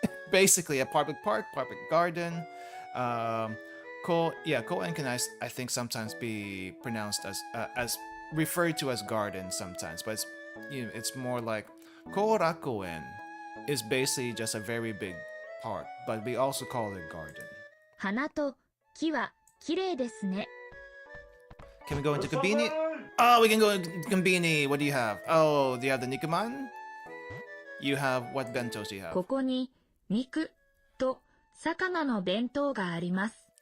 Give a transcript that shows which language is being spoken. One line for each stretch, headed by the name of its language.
English: Basically a public park, public garden. Koen can I think sometimes be pronounced as referred to as garden sometimes, but it's more like korakoen is basically just a very big park, but we also call it garden.
Japanese: 花と木はきれいですね。
English: Can we go into Konbini? Oh, we can go into Konbini. What do you have? Oh, do you have the Nikuman? You have, what bentos do you have?
Japanese: ここに肉と魚の弁当があります。